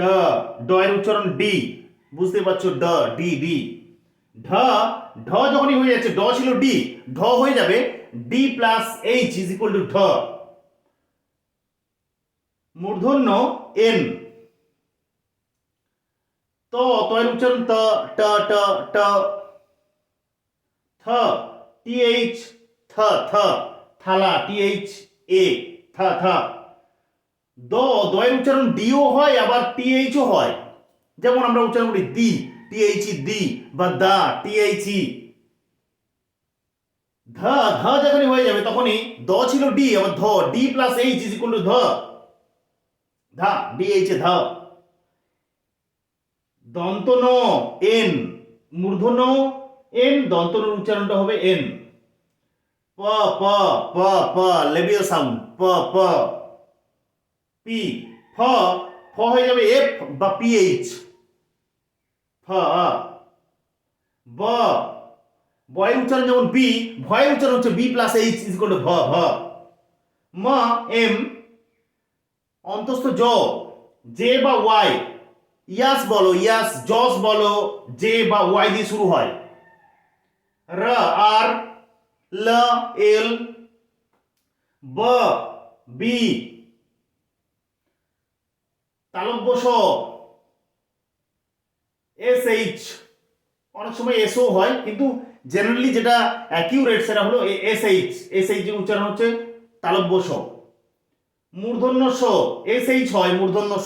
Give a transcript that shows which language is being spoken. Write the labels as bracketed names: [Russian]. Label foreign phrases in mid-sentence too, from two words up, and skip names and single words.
[Bangla] ড এর উচ্চারণ ডি, বুঝতে পারছো? ড, ডি, ডি। ঢ। ঢ যখনই হয়ে যাচ্ছে, ড ছিল ডি, ঢ হয়ে যাবে [English] D plus H is equal to [Bangla] ঢ। মূর্ধন্য এন। ত। ত এর উচ্চারণ ত, ট, ট, ট। থ, [English] T H, [Bangla] থ, থ। থালা, [English] T H A, [Bangla] থ, থ। দ। দ এর উচ্চারণ ডিও হয় আবার টি এইচও হয়। যেমন আমরা উচ্চারণ করি দি, [English] T H E, [Bangla] দি, বা দা, [English] T H E. [Bangla] ধ। ধ যখনই হয়ে যাবে তখনই দ ছিল ডি, আবার ধ, [English] D plus H is equal to [Bangla] ধ, ধা, [English] D H A, [Bangla] ধ। দন্ত ন এন, মূর্ধন্য এন, দন্ত নর উচ্চারণটা হবে এন। প প প প [English] labial sound, [Bangla] প প। পি, ফ, ফ হয়ে যাবে এফ বা পিএইচ, ফ। ব, বয়ের উচ্চারণ যেমন বি, ভয়ের উচ্চারণ হচ্ছে [English] B plus H is equal to [Bangla] ভ, ভ। ম, এম, অন্তস্থ জ, জে বা ওয়াই, ইয়াস বলো, ইয়াস, জস বলো, জে বা ওয়াই দিয়ে শুরু হয়। র, আর, ল, এল, ব, বি, তালব্য স, [English] S H, [Bangla] অনেক সময় এসও হয়, কিন্তু জেনারেলি যেটা অ্যাকিউরেট সেটা হলো [English] S H, S H [Bangla] এর উচ্চারণ হচ্ছে তালব্য স। মূর্ধন্য স, [English] S H [Bangla] হয় মূর্ধন্য স।